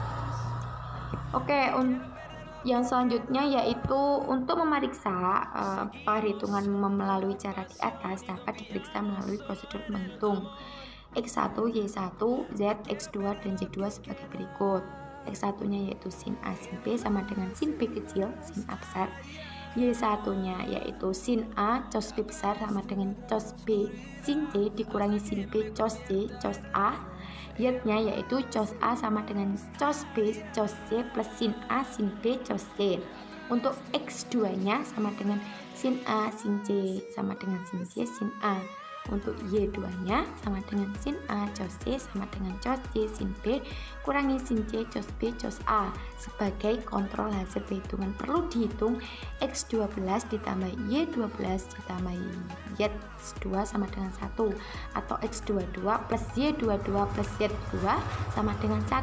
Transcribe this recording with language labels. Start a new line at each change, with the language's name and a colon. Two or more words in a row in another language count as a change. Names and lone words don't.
Indonesian: Oke, yang selanjutnya yaitu untuk memeriksa perhitungan melalui cara di atas dapat diperiksa melalui prosedur menghitung X1, Y1, Z, X2, dan Z2 sebagai berikut. X1 nya yaitu sin A sin B sama dengan sin B kecil sin A besar. Y1 nya yaitu sin A cos B besar sama dengan cos B sin C dikurangi sin B cos C cos A. Y-nya yaitu cos A sama dengan cos B cos C plus sin A sin B cos C. Untuk X2 nya sama dengan sin A sin C sama dengan sin C sin A. Untuk Y2 nya sama dengan sin A cos C sama dengan cos C sin B kurangi sin C cos B cos A. Sebagai kontrol hasil perhitungan perlu dihitung X12 ditambah Y12 ditambah Y2 sama dengan 1, atau X22 plus Y22 plus Y2 sama dengan 1.